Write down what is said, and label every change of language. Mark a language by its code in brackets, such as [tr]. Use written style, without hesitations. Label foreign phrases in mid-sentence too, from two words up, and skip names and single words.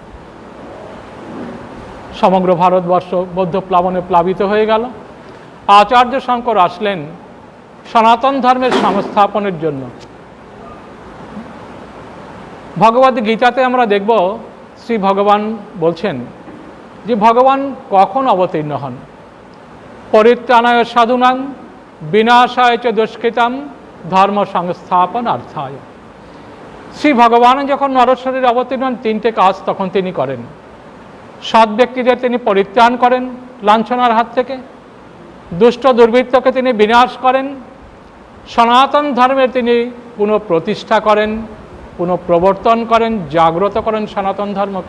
[bn] সমগ্র ভারতবর্ষ বৌদ্ধ প্লাবনে প্লাবিত হয়ে গেল। আচার্য শঙ্কর আসলেন সনাতন ধর্মের সংস্থাপনের জন্য। ভগবদ গীতাতে আমরা দেখব শ্রী ভগবান বলছেন যে ভগবান কখন অবতীর্ণ হন। [sa] পরিত্রাণায় সাধুনাং বিনাশায় চ দুষ্কৃতাম ধর্ম সংস্থাপনার্থায়। [bn] শ্রী ভগবান যখন নরশরীরে অবতীর্ণ হন, 3টে কাজ তখন তিনি করেন। সৎ ব্যক্তিদের তিনি পরিত্রাণ করেন লাঞ্ছনার হাত থেকে, দুষ্ট দুর্বৃত্তকে তিনি বিনাশ করেন, সনাতন ধর্মের তিনি পুনঃপ্রতিষ্ঠা করেন, পুনঃপ্রবর্তন করেন, জাগ্রত করেন সনাতন ধর্মকে।